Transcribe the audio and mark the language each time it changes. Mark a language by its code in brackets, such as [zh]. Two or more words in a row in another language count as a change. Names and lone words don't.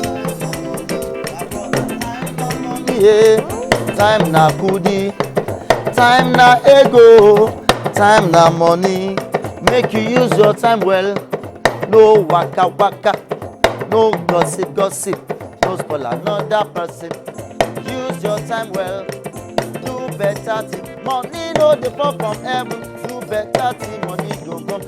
[pcm] Yeah, time na kudi, time na ego, time na money. Make you use your time well. No waka waka, no gossip gossip, no spoil another person. Use your time well. Do better thing. Money no dey fall from heaven. Do better thing, money go come.